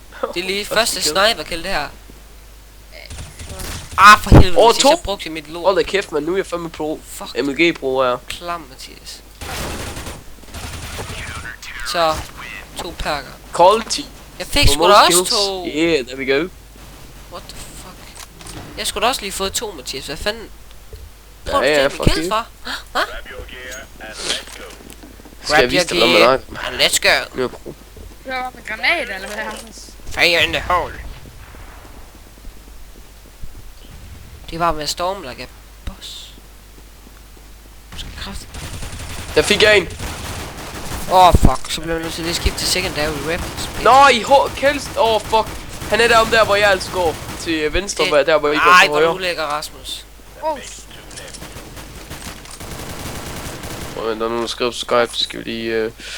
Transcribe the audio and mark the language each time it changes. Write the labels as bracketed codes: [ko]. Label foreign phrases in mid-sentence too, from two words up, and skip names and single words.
[da] Det er lige første [en] sniper kill [da] det her. For helvede, jeg brugte mit lort. Hold da kæft, man, nu er jeg fandme pro. MLG pro er. Klam, Mathias. Så 2 perker. Colty. Jeg fik sgu da også 2. [en] Yeah, there we go. What the fuck? [da] Jeg skulle da også lige fået 2, Mathias. Hvad fanden? Tror du, det er min kills, far? Hva? Skal jeg vise dig, hvad man har? [en] Let's go. [da] Nu er jeg pro. Du har med granat, eller hvad, Anders? [en] Fire in the hole. [da] Det var med storm [en] like a boss. [da] Der fik jeg en. Fuck, så blev jeg nødt til at skifte til [en] secondary weapons. [da] Nej, kills. Fuck. Han er derom der, hvor jeg altså går. Til venstre, der hvor I går til højre. Ej, hvor ulækker, Rasmus. Der er nogen, der skriver på Skype, så skal vi lige...